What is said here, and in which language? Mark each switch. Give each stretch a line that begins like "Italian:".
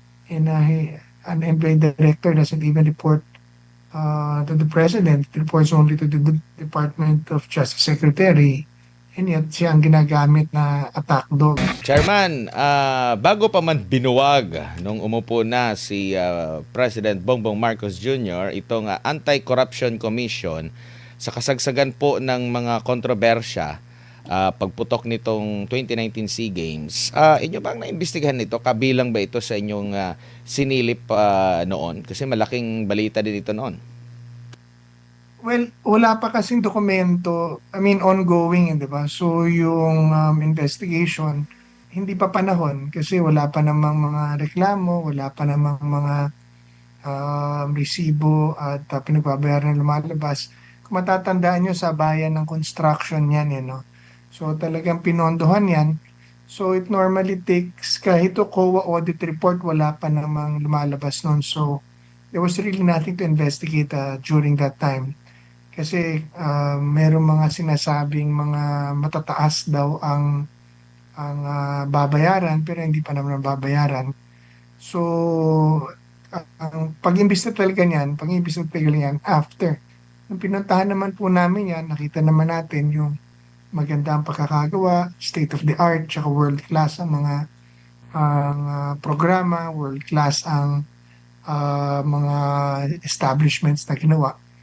English: And an NBI director doesn't even report to the president. It reports only to the Department of Justice Secretary. And yet,
Filipino: siya ang ginagamit na attack dog. Chairman, bago pa man binuwag nung umupo na si President Bongbong Marcos Jr., itong Anti-Corruption Commission, sa kasagsagan po ng mga kontrobersya, pagputok nitong 2019 SEA Games, inyo bang naimbestigahan nito? Kabilang ba ito sa inyong sinilip noon? Kasi malaking balita din ito noon. Well, wala pa kasing dokumento, ongoing, di ba? So, yung investigation, hindi pa panahon kasi wala pa namang mga reklamo, wala pa namang mga resibo at pinagbabayaran na lumalabas. Kung matatandaan nyo, sa bayan ng construction yan, no? So, talagang pinondohan yan. So,
English: it normally takes,
Filipino: kahit ito COA audit report, wala pa namang lumalabas noon.
English: So, there was really nothing to investigate during that time.
Filipino: Kasi merong mga sinasabing mga matataas daw ang babayaran pero hindi pa naman babayaran. So ang pag-imbis na talaga niyan, after. Nung pinuntahan naman po namin yan, nakita naman natin yung maganda ang pagkakagawa,
English: state of the art,
Filipino: tsaka world class ang mga programa, world class ang mga establishments na ginawa.